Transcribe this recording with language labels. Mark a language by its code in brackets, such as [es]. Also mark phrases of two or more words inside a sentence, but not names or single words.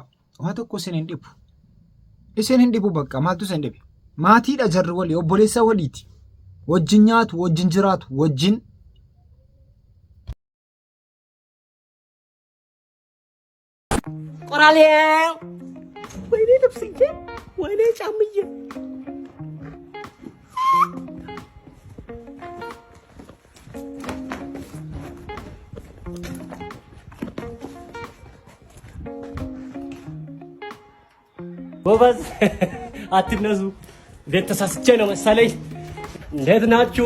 [om] Waa tokko isin hin dhibu. Isin hin dhibu bakka maaltu isin dhibe? Maatiidha jarri walii obboleessa waliiti. Wajjin nyaatu, wajjin jiraatu, wajjin [am] ቆራሌው ወይኔ ልብስዬ ወይኔ ጫምዬ ጎበዝ አትነሱ። እንዴት ተሳስቼ ነው መሰለኝ። እንዴት ናችሁ?